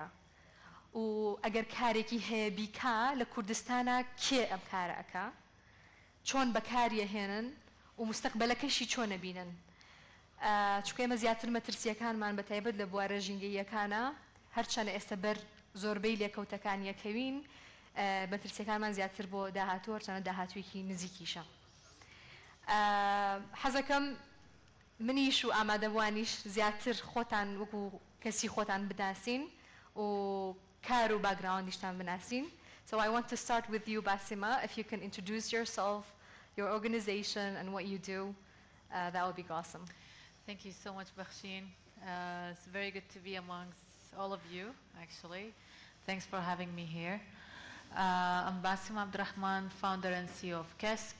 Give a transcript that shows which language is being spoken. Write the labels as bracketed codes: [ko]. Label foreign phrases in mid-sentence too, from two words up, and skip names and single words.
[ckb] و ئەگەر کارێکی هەیە بیکا لە کوردستانە کێ ئەم کارە ئەکا چۆن بەکاریەهێنن و مستەقبەلەکەشی چۆن نەبینن چونکە ئێمە زیاتر مەترسیەکانمان بە تایبەت لە بوارە ژینگەییەکانە هەرچەنە ئێستا بەر زۆربەی لێکەوتەکان یەکەوین مەترسیەکانمان زیاتر بۆ داهاتوو هەرچەنە داهاتوویەکی نزیکیشە حەزەکەم منیش و ئامادەبوانیش زیاتر خۆتان وەکو کەسی خۆتان بداسین و کار و باگراوندیشتان بناسین. [en] So I want to start with you, Basima. If you can introduce yourself, your organization, and what you do, that would be awesome. Thank you so much, Băkhșin. It's very good to be amongst all of you, actually. Thanks for having me here. I'm Basima Abdulrahman, founder and CEO of KESK.